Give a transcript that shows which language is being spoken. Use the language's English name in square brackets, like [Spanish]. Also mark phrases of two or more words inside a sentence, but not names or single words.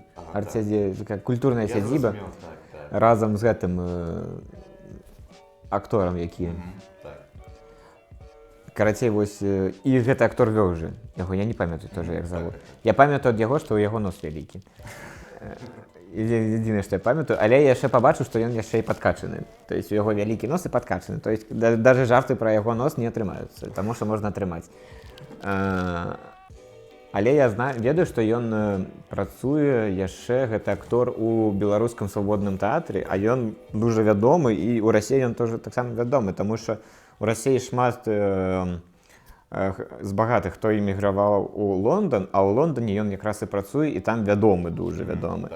[Belarusian] Культурная сядзіба разам з гэтым акторам, які... Карацей, вось, і гэты актор вёў жа. Яго я не памятаю тоже, як завод. Я памятаю ад яго, што ў яго нос вялікі. Единае, што я памятаю, але я яшчэ пабачыў, што ён яшчэ і падкачаны. [Russian] То есть [Belarusian] у яго вялікі нос і падкачаны. [Russian] То есть даже [Belarusian] жарты пра яго нос не атрымаюцца, таму што можна атрымаць. Але я ведаю, што ён працуе яшчэ, гэты актор, у беларускам свабодным тэатры, а ён дужа вядомы, і ў Расіі ён тоже таксама вядомы, таму што у Расіі шмат з багатых, хто эміграваў у Лондан, а ў Лондане ён якраз і працуе, і там вядомы, дужа вядомы.